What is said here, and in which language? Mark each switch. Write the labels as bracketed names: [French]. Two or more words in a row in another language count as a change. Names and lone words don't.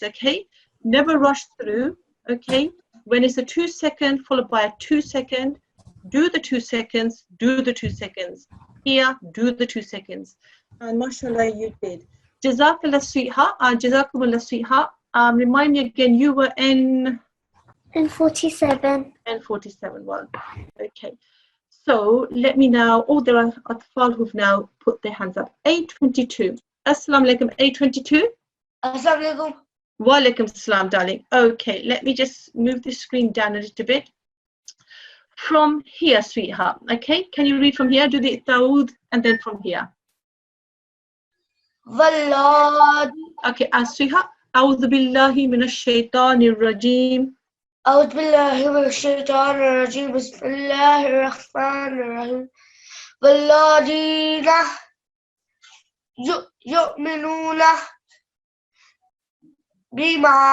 [English] Okay, never rush through. Okay, when it's a 2 second followed by a 2 second, do the 2 seconds, do the 2 seconds, here do the 2 seconds, and mashallah you did. Jazakallah sweetheart. Jazakumullah sweetheart. Remind me again, you were in 47. N47. Well, okay. So let me now. Oh, there are Atfal who've now put their hands up. A22. [Arabic] السلام عليكم. A22. السلام عليكم. وعليكم السلام, [English] darling. Okay, let me just move the screen down a little bit. From here, sweetheart. Okay, can you read from here? Do the Taoud and then from here. Wallah. Okay, sweetheart. [Arabic] أعوذ بالله من الشيطان الرجيم. أعوذ بالله من الشيطان الرجيم. بسم الله الرحمن الرحيم. والذين يؤمنون بما